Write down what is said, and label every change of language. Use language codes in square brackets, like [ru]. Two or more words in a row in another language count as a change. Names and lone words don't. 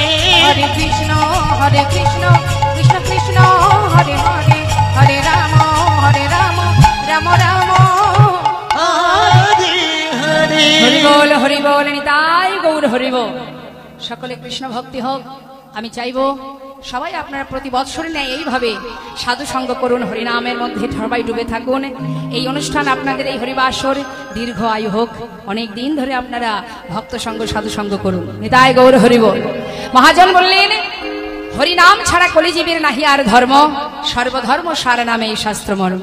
[bn] हरे कृष्ण कृष्ण कृष्ण हरे हरे हरे राम राम राम हरे हरे। হরি বোল নিতাই গৌর হরি বোল। সকলে কৃষ্ণ ভক্তি হোক। আমি চাইবো সবাই আপনারা প্রতি বৎসরে নেয় এইভাবে সাধু সঙ্গ করুন, হরিনামের মধ্যে সবাই ডুবে থাকুন। এই অনুষ্ঠান আপনাদের এই হরিবাসর দীর্ঘ আয়ু হোক, অনেক দিন ধরে আপনারা ভক্ত সঙ্গ সাধু সঙ্গ করুন। নিতাই গৌর হরি বল। মহাজন বললেন, হরিনাম ছাড়া কলিজীবের নাহি আর ধর্ম, সর্বধর্ম সার নামে এই শাস্ত্র মর্ম।